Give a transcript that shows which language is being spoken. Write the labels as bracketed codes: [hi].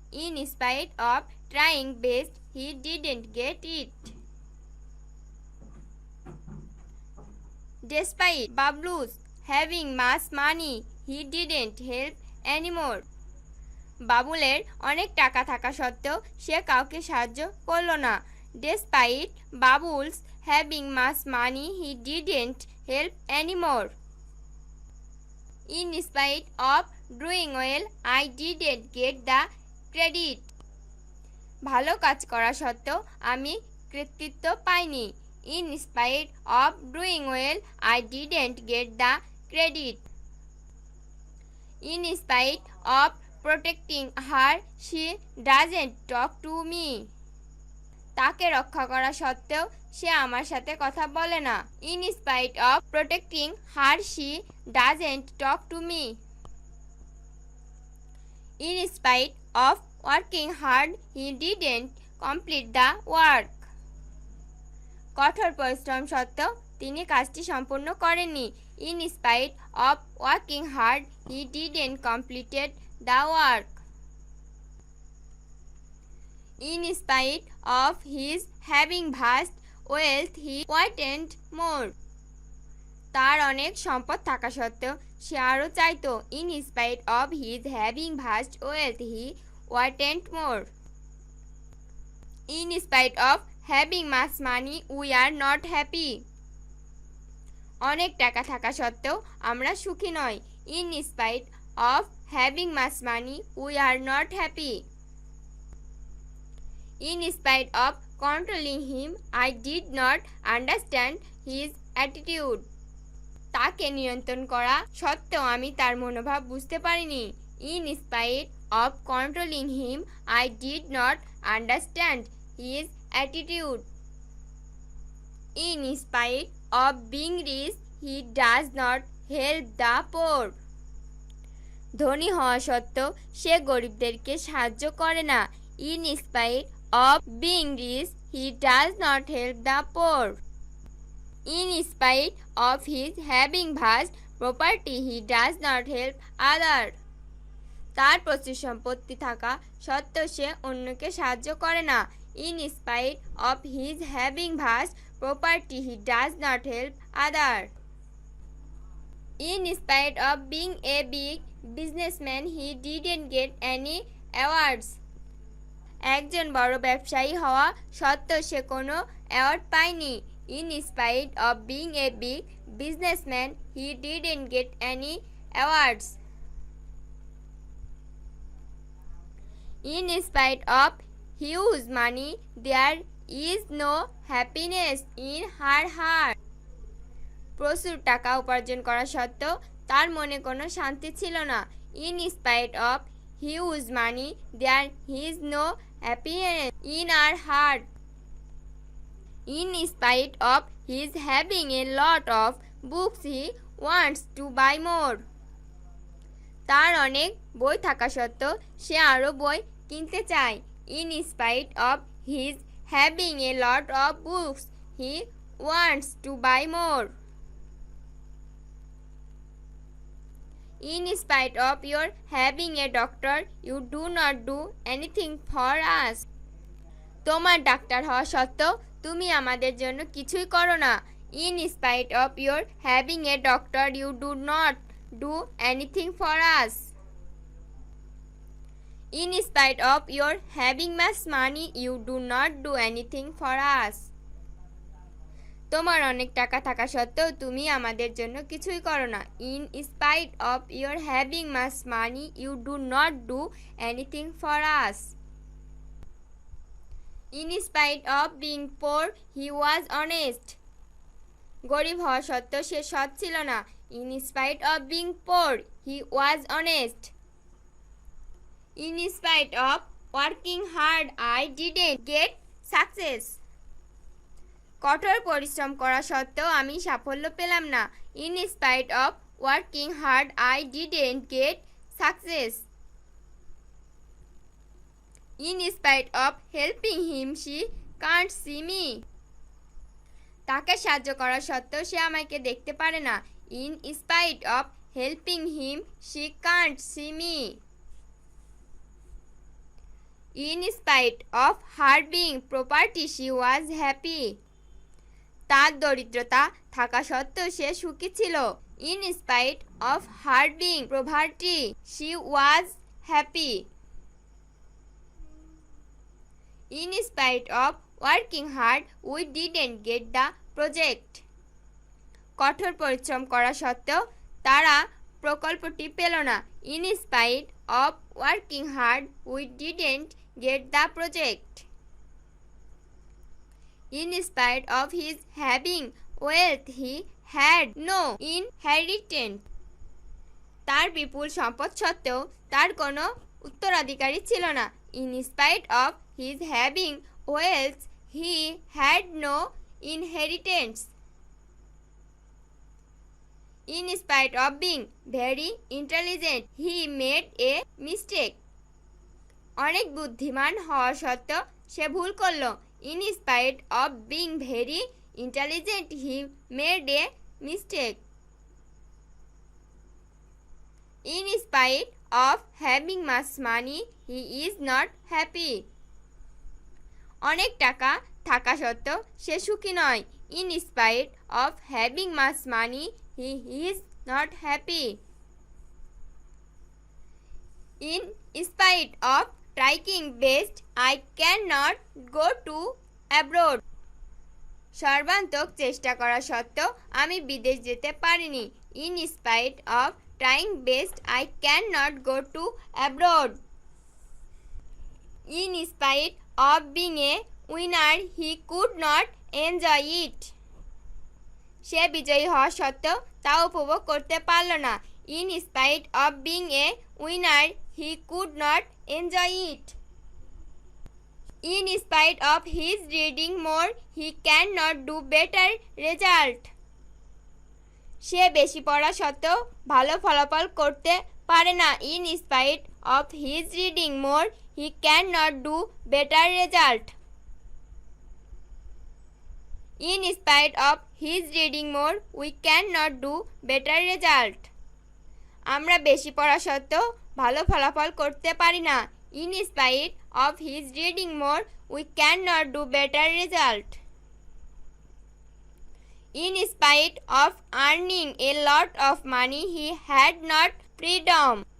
[en] In spite of trying best he didn't get it. Despite Bablu's having much money he didn't help anymore. [bn] বাবুলের অনেক টাকা থাকা সত্ত্বেও সে কাউকে সাহায্য করল না। [en] Despite Babul's having much money he didn't help anymore. In spite of doing well I didn't get the credit. [bn] ভালো কাজ করা সত্ত্বেও আমি কৃতিত্ব পাইনি। [en] In spite of doing well I didn't get the credit. In spite of protecting her she doesn't talk to me. [bn] তাকে রক্ষা করা সত্ত্বেও সে আমার সাথে কথা বলে না। [en] In spite of protecting her she doesn't talk to me. In spite of working hard he didn't complete the work. [bn] কঠোর পরিশ্রম সত্ত্বেও তিনি কাজটি সম্পূর্ণ করেননি। [en] In spite of working hard he didn't completed the work. In spite of his having vast wealth he wanted more. [bn] তার অনেক সম্পদ থাকা সত্ত্বেও সে আরও চাইতো। [en] In spite of his having vast wealth he wanted more. In spite of having much money we are not happy. [bn] অনেক টাকা থাকা সত্ত্বেও আমরা সুখী নই। [en] In spite of having much money we are not happy. In spite of controlling him, I did not understand his attitude. [bn] তাকে নিয়ন্ত্রণ করা সত্ত্বেও আমি তার মনোভাব বুঝতে পারিনি। [en] In spite of controlling him, I did not understand his attitude. In spite of being rich, he does not help the poor. [bn] ধনী হওয়া সত্ত্বেও সে গরিবদেরকে সাহায্য করে না। [en] In spite of being rich, he does not help the poor. In spite of his having vast property, he does not help others. [bn] তার প্রচুর সম্পত্তি থাকা সত্ত্বেও সে অন্যকে সাহায্য করে না। [en] In spite of his having vast property, he does not help others. In spite of being a big businessman, he didn't get any awards. [bn] একজন বড় ব্যবসায়ী হওয়া সত্ত্বেও সে কোনো অ্যাওয়ার্ড পায়নি। [en] In spite of being a big businessman he didn't get any awards. In spite of huge money there is no happiness in her heart. [bn] প্রচুর টাকা উপার্জন করা সত্ত্বেও তার মনে কোনো শান্তি ছিল না। [en] In spite of huge money there is no happiness in our heart. In spite of his having a lot of books he wants to buy more. [bn] তার অনেক বই থাকা সত্ত্বেও সে আরও বই কিনতে চায়। [en] In spite of his having a lot of books he wants to buy more. In spite of your having a doctor, you do not do anything for us. [bn] তোমার ডাক্তার হওয়া সত্ত্বেও তুমি আমাদের জন্য কিছুই করো না। [en] In spite of your having a doctor, you do not do anything for us. In spite of your having much money, you do not do anything for us. [bn] তোমার অনেক টাকা থাকা সত্ত্বেও তুমি আমাদের জন্য কিছুই করো না। [en] In spite of your having much money, you do not do anything for us. In spite of being poor, he was honest. [bn] গরিব হওয়া সত্ত্বেও সে সৎ ছিল না। [en] In spite of being poor, he was honest. In spite of working hard, I didn't get success. [bn] কঠোর পরিশ্রম করা সত্ত্বেও আমি সাফল্য পেলাম না। [en] In spite of working hard, I didn't get success. In spite of helping him, she can't see me. [bn] তাকে সাহায্য করা সত্ত্বেও সে আমাকে দেখতে পারে না। [en] In spite of helping him, she can't see me. In spite of her being poverty, she was happy. [bn] তার দরিদ্রতা থাকা সত্ত্বেও সে সুখী ছিল। [en] In spite of her being poverty, she was happy. In spite of working hard, we didn't get the project. [bn] কঠোর পরিশ্রম করা সত্ত্বেও তারা প্রকল্পটি পেল না। [en] In spite of working hard, we didn't get the project. In spite of his having wealth, he had no inheritance. [bn] তার বিপুল সম্পদ সত্ত্বেও তার কোনো উত্তরাধিকারী ছিল না। [en] In spite of his having wealth, he had no inheritance. In spite of being very intelligent, he made a mistake. [bn] অনেক বুদ্ধিমান হওয়া সত্ত্বেও সে ভুল করল। [en] In spite of being very intelligent, he made a mistake. In spite of having much money, he is not happy. [bn] অনেক টাকা থাকা সত্ত্বেও সে সুখী নয়। [en] In spite of having much money, he is not happy. In spite of trying best, I cannot go to abroad. [bn] সর্বান্তক চেষ্টা করা সত্ত্বেও আমি বিদেশ যেতে পারিনি। [en] In spite of trying best, I cannot go to abroad. In spite of being a winner, he could not enjoy it. [bn] সে বিজয়ী হওয়া সত্ত্বেও তা উপভোগ করতে পারল না। [en] In spite of being a winner, he could not enjoy it. In spite of his reading more, he cannot do better result. [bn] সে বেশি পড়া সত্ত্বেও ভালো ফলাফল করতে পারে না। [en] In spite of his reading more, he cannot do better result. In spite of his reading more, we cannot do better result. [bn] আমরা বেশি পড়া সত্ত্বেও ভালো ফলাফল করতে পারি না। [en] In spite of his reading more, we cannot do better result. In spite of earning a lot of money, he had not freedom.